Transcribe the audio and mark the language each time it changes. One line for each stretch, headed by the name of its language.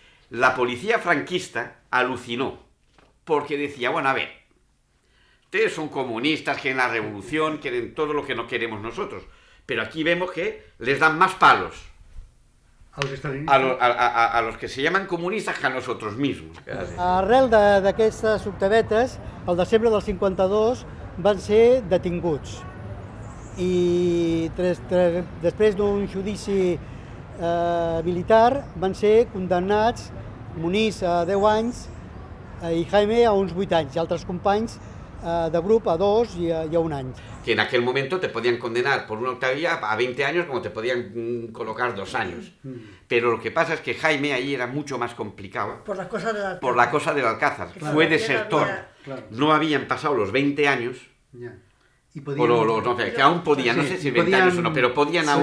Spanish: La policía franquista alucinó porque decía, bueno, a ver, ustedes son comunistas, quieren la revolución, quieren todo lo que no queremos nosotros, pero aquí vemos que les dan más palos a los que se llaman comunistas que a nosotros mismos.
Catalan: Arrel d'aquestes octavetes, al desembre del 52 van ser detinguts i després d'un judici militar van ser condemnats Muniz a 10 anys i Jaime a uns 8 anys i altres companys de grup a 2 i a 1 any.
Spanish: Que en aquel momento te podían condenar por una octavía a 20 años como te podían colocar 2 años. Pero lo que pasa es que Jaime ahí era mucho más complicado. Por la cosa del Alcázar. Por la cosa del Alcázar. Claro, fue desertor. Claro. No habían pasado los 20 años. Ya. Y O no, que aún podían, no sé si 20 años o no, pero podían aún.